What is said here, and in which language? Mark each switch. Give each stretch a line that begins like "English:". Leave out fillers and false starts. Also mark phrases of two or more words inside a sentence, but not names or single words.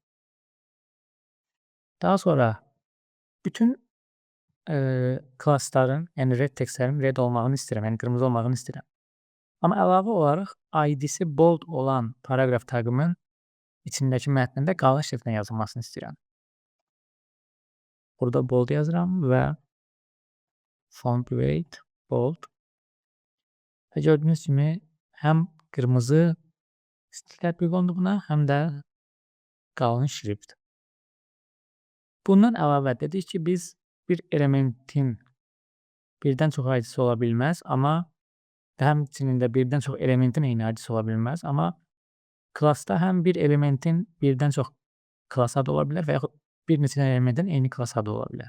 Azerbaijani: Daha sonra bütün classların, yəni red textlərin red olmağını istəyirəm, yəni qırmızı olmağını istəyirəm. Amma əlavə olaraq ID-si bold olan paragraf taqımın içindəki mətnində qalın şriftlə yazılmasını istəyirəm. Burada bold yazıram və
English: font weight bold.
Azerbaijani: Və gördüyünüz kimi həm qırmızı stil tətbiq olundu buna, həm də qalın şrift. Bundan əlavə dedik ki, biz bir elementin birdən çox ID-si ola bilməz, amma həmçinin də birdən çox elementin eyni ID-si ola bilməz, amma classda həm bir elementin birdən çox class adı ola bilər və yaxud bir neçə elementin eyni class adı ola bilər.